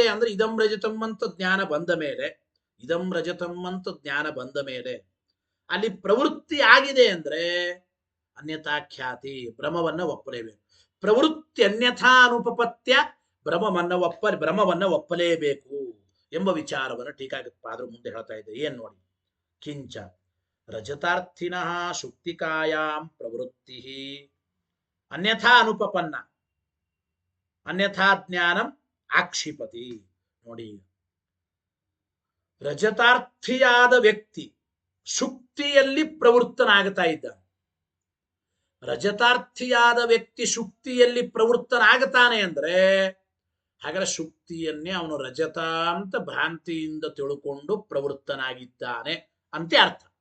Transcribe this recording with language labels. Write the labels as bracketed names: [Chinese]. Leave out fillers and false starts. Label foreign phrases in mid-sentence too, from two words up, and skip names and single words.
[Kannada] ಅಂದ್ರೆ [Sanskrit] ಇದಂ ರಜತಂ [Kannada] ಅಂತ ಜ್ಞಾನ ಬಂದ ಮೇಲೆ, [Sanskrit] ಇದಂ ರಜತಂ [Kannada] ಅಂತ ಜ್ಞಾನ ಬಂದ ಮೇಲೆ ಅಲ್ಲಿ ಪ್ರವೃತ್ತಿ ಆಗಿದೆ ಅಂದ್ರೆ ಅನ್ಯಥಾಖ್ಯಾತಿ, ಭ್ರಮವನ್ನ ಒಪ್ಪಲೇಬೇಕು. [Sanskrit] ಪ್ರವೃತ್ತಿ ಅನ್ಯಥಾ ಅನುಪಪತ್ಯ [Kannada] ಭ್ರಮವನ್ನ ಒಪ್ಪಲೇಬೇಕು ಎಂಬ ವಿಚಾರವನ್ನು ಟೀಕಾಪಾದರು ಮುಂದೆ ಹೇಳ್ತಾ ಇದ್ದಾರೆ. ಏನ್ ನೋಡಿ, [Sanskrit] ಕಿಂಚ ರಜತಾರ್ಥಿನಃ ಶುಕ್ತಿಕಾಯಾಂ ಪ್ರವೃತ್ತಿ ಅನ್ಯಥಾ ಅನುಪಪನ್ನ ಅನ್ಯಥಾ ಜ್ಞಾನಂ ಆಕ್ಷಿಪತಿ. [Kannada] ನೋಡಿ, ರಜತಾರ್ಥಿಯಾದ ವ್ಯಕ್ತಿ ಶುಕ್ತಿಯಲ್ಲಿ ಪ್ರವೃತ್ತನಾಗ್ತಾ ಇದ್ದಾನೆ. ರಜತಾರ್ಥಿಯಾದ ವ್ಯಕ್ತಿ ಶುಕ್ತಿಯಲ್ಲಿ ಪ್ರವೃತ್ತನಾಗುತ್ತಾನೆ ಅಂದ್ರೆ ಹಾಗಾದ್ರೆ ಶುಕ್ತಿಯನ್ನೇ ಅವನು ರಜತ ಅಂತ ಭ್ರಾಂತಿಯಿಂದ ತಿಳ್ಕೊಂಡು ಪ್ರವೃತ್ತನಾಗಿದ್ದಾನೆ ಅಂತ ಅರ್ಥ.